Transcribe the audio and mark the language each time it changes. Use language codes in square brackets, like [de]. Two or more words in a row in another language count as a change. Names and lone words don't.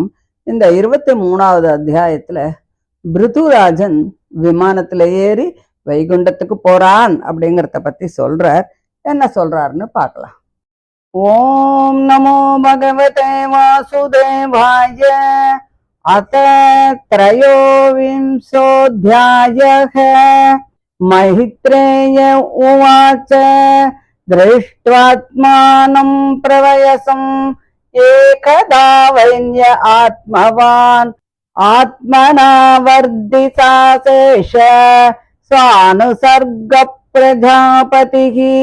[ta] இந்த 23வது அத்தியாயத்துல பிருதுராஜன் விமானத்துல ஏறி வைகுண்டத்துக்கு போறான் அப்படிங்கிறத பத்தி சொல்றார். என்ன சொல்றாருன்னு பார்க்கலாம். [sa] ॐ नमो भगवते वासुदेवाय. அத त्रयोविंशोऽध्यायः. मैत्रेय उवाच दृष्ट्वात्मानं प्रवयसम् एकदा वैन्य आत्मवान् आत्मना वर्धिसाशेष स्वानुसर्ग प्रजापतिः